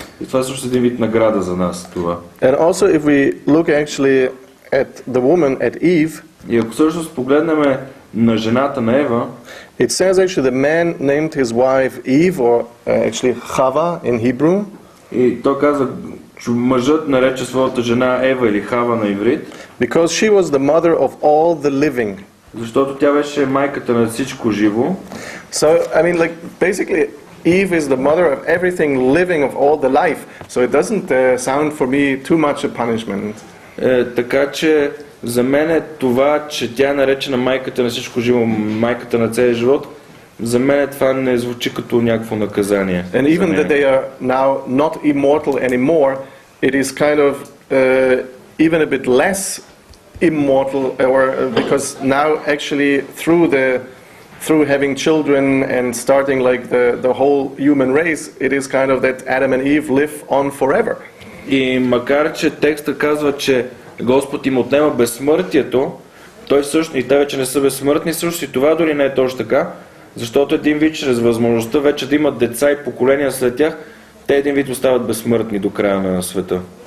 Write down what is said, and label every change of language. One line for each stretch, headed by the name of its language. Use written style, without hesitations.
Bulgarian: И това също е един вид награда за нас, това.
English: And also if we look actually at the woman, at Eve,
Bulgarian: и ако всъщност погледнем на жената на Ева,
English: it says actually the man named his wife Eve, or actually Chava in Hebrew.
Bulgarian: И той каза, че мъжът нарече своята жена Ева или Хава на иврит.
English: Because she was the mother of all the living.
Bulgarian: Защото тя беше майката на всичко живо.
English: So, I mean, like, basically, Eve is the mother of everything living, of all the life. So it doesn't sound for me too much a punishment.
Bulgarian: Така че за мен е това, че тя е наречена майката на всичко живо, майката на целия живот, за мен това не звучи като някакво наказание.
English: And even that they are now not immortal anymore, it is kind of even a bit less immortal, or because now actually through having children and starting like the whole human race, it is kind of that Adam and Eve live on forever.
Bulgarian: И макар че текста казва, че Господ им отнема безсмъртието, той всъщност и те вече не са безсмъртни, също и това дори не е точно така, защото един вид чрез възможността вече да имат деца и поколения след тях, те един вид остават безсмъртни до края на света.